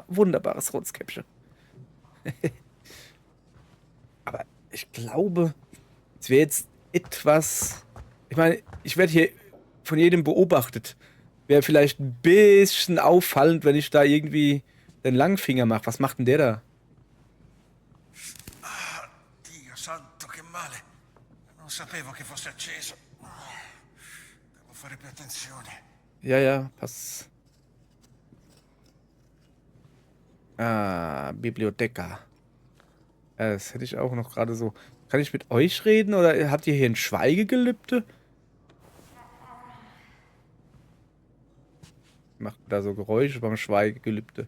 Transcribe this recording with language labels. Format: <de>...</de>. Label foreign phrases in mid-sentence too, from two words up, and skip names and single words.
<de>Wunderbares rotes Käppchen. Aber ich glaube, es wäre jetzt etwas... Ich meine, ich werde hier von jedem beobachtet. Wäre vielleicht ein bisschen auffallend, wenn ich da irgendwie den Langfinger mache. Was macht denn der da?</de> <it>Dio santo, che male. Non sapevo che fosse acceso. Devo fare più attenzione.</it> <de>Ja, pass. Bibliotheka. Das hätte ich auch noch gerade so. Kann ich mit euch reden oder habt ihr hier ein Schweigegelübde? Macht da so Geräusche beim Schweigegelübde.</de>